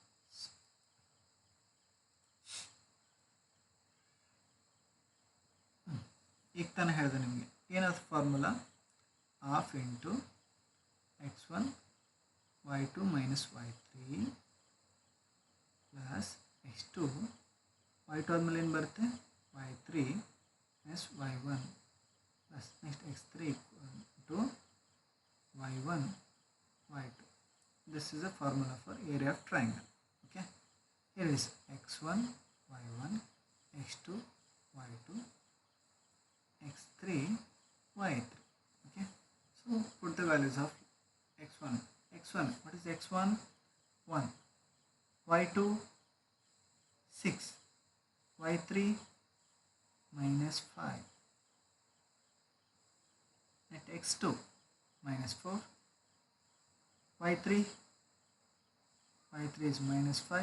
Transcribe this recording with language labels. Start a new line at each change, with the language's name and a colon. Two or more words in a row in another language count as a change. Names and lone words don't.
Kannada: ಈಗ ತಾನೇ ಹೇಳಿದೆ ನಿಮಗೆ ಏನಾದ
English: formula, half into x1 y2 minus y3 plus x2 y2
Kannada: ಆದಮೇಲೆ ಏನು ಬರುತ್ತೆ,
English: y3 minus y1 plus next x3 to y1 y2. this is a formula for area of triangle. ಓಕೆ, here is x1 y1 x2 y2 x3 y3. Okay, so put the values of x1. What is x1? 1. y2 6. y3 minus 5. At x2 minus 4. y3 is minus 5.